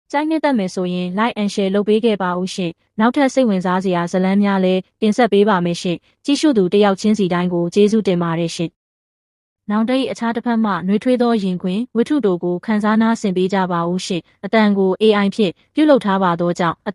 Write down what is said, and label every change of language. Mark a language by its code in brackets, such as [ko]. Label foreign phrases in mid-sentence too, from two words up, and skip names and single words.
[my] ကြိုက်နှစ်သက်မယ်ဆိုရင် [en] like and share [my] လုပ်ပေးခဲ့ပါဦးရှင်။နောက်ထပ်စိတ်ဝင်စားစရာဇာတ်လမ်းများလည်းတင်ဆက်ပေးပါမယ်ရှင်။ကြည့်ရှုသူတယောက်ချင်းစီတိုင်းကိုကျေးဇူးတင်ပါတယ်ရှင်။နောင်တ၏အခြားတစ်ဖက်မှနှွေးထွေးသောရင်ခွင်ဝတ္ထုတို့ကိုခန်းစားနာဆင်ပေးကြပါဦးရှင်။အတန်ကို AI ဖြင့်ပြုလုပ်ထားပါသောကြောင့်အတ